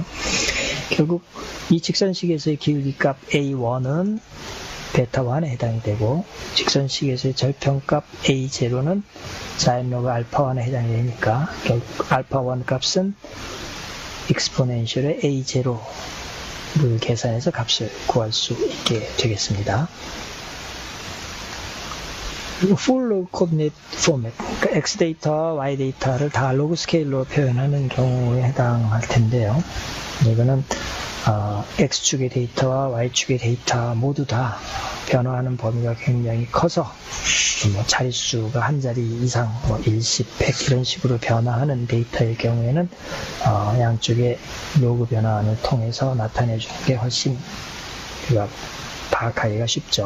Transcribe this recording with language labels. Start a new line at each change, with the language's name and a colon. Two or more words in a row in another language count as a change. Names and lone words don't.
Korean: 결국 이 직선식에서의 기울기값 a1은 베타1에 해당이 되고 직선식에서의 절편값 a0는 자연로그 알파1에 해당이 되니까 결국 알파1 값은 익스포넨셜의 a0를 계산해서 값을 구할 수 있게 되겠습니다.
English: 그리고 full log coordinate format,
Korean: 그러니까 x 데이터와 y 데이터를 다 로그 스케일로 표현하는 경우에 해당할 텐데요. 이거는 x축의 데이터와 y축의 데이터 모두 다 변화하는 범위가 굉장히 커서 자릿수가 한 자리 이상 1, 10, 100 이런 식으로 변화하는 데이터의 경우에는 양쪽의 로그 변화를 통해서 나타내 주는 게 훨씬 파악하기가 쉽죠.